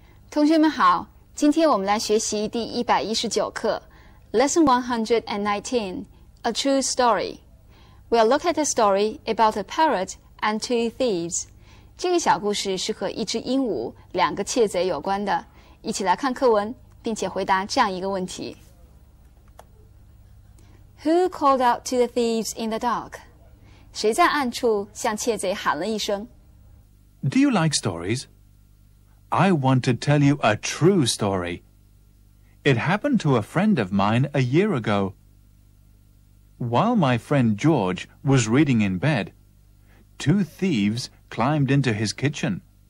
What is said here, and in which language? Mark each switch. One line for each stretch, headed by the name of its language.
Chinese: 同学们好，今天我们来学习第119课 Lesson 119, A True Story.
English: We'll look at a story about a parrot and two thieves.
Chinese: 这个小故事是和一只鹦鹉、两个窃贼有关的。一起来看课文，并且回答这样一个问题 Who called out to the thieves in the dark? 谁在暗处向窃贼喊了一声
English: Do you like stories? I want to tell you a true story. It happened to a friend of mine a year ago. While my friend George was reading in bed, two thieves climbed into his kitchen.